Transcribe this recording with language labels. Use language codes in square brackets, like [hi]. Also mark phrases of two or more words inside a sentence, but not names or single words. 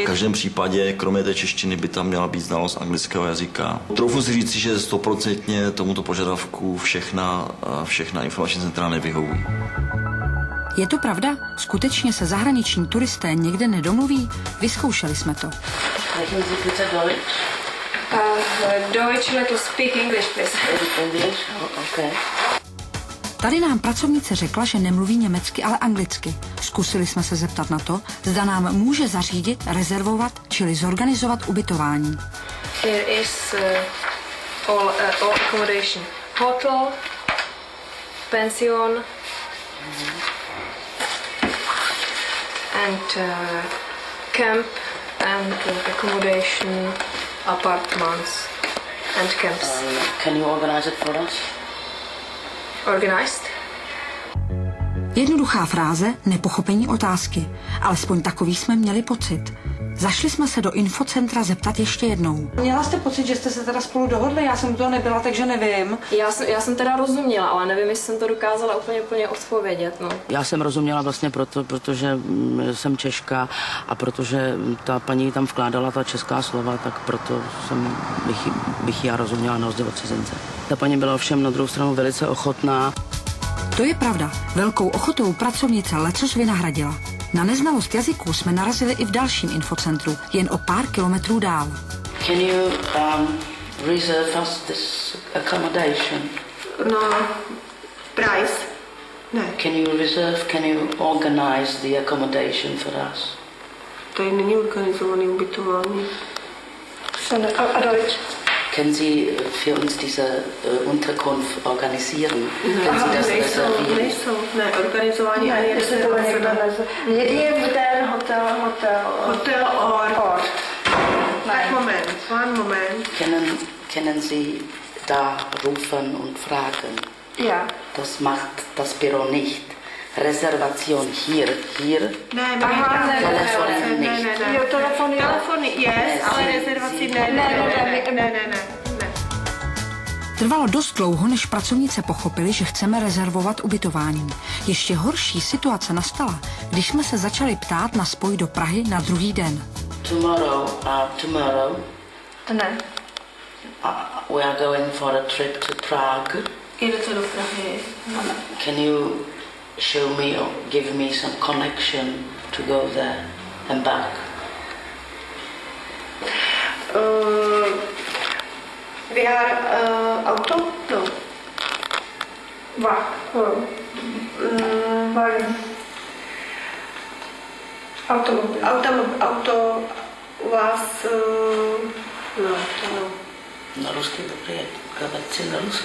[cs] V každém případě, kromě té češtiny, by tam měla být znalost anglického jazyka. Troufnu si říci, že 100% tomuto požadavku všechna informační centra nevyhovují. Je to pravda? Skutečně se zahraniční turisté někde nedomluví? Vyzkoušeli jsme to. [de] Deutsch, [en] let us speak English, please. English? Okay. [cs] Tady nám pracovnice řekla, že nemluví německy, ale anglicky. Zkusili jsme se zeptat na to, zda nám může zařídit, rezervovat, čili zorganizovat ubytování. [en] Here is all accommodation. Hotel, pension, and camp, and accommodation, apartments, and camps. Can you organize it for us? Organized? [cs] Jednoduchá fráze, nepochopení otázky. Alespoň takový jsme měli pocit. Zašli jsme se do infocentra zeptat ještě jednou. Měla jste pocit, že jste se teda spolu dohodli? Já jsem to nebyla, takže nevím. Já jsem teda rozuměla, ale nevím, jestli jsem to dokázala úplně odpovědět. No. Já jsem rozuměla vlastně protože jsem Češka a protože ta paní tam vkládala ta česká slova, tak proto bych já rozuměla na rozdíl od cizince. Ta paní byla ovšem na druhou stranu velice ochotná. To je pravda. Velkou ochotou pracovnice lecos vynahradila. Na neznalost jazyků jsme narazili i v dalším infocentru, jen o pár kilometrů dál. [en] Can you reserve us this accommodation? [cs] No, price? Ne. [en] Can you organize the accommodation for us? [cs] Tady není organizovaný ubytování. A Deutsch? [de] Können Sie für uns diese Unterkunft organisieren? Können Sie das reservieren? [cs] Nejsou, ne, organizování ani rezervace. Je ten hotel. [en] Hotel or One moment. [de] Können Sie da rufen und fragen? Ja. Das macht das Büro nicht. Reservation hier. [cs] Ne, [de] Telefon nicht. [cs] Jo, telefon yes, ale rezervaci ne. Trvalo dost dlouho, než pracovnice pochopili, že chceme rezervovat ubytování. Ještě horší situace nastala, když jsme se začali ptát na spoj do Prahy na druhý den. [en] Tomorrow. [cs] Ne. [en] We are going for a trip to Prague. [cs] Jedete do Prahy. [en] Can you show me or give me some connection to go there and back? We are auto? No. [de] Wagen. [cs] Auto vás... No. Na ruský dobrý, kravatci na ruský.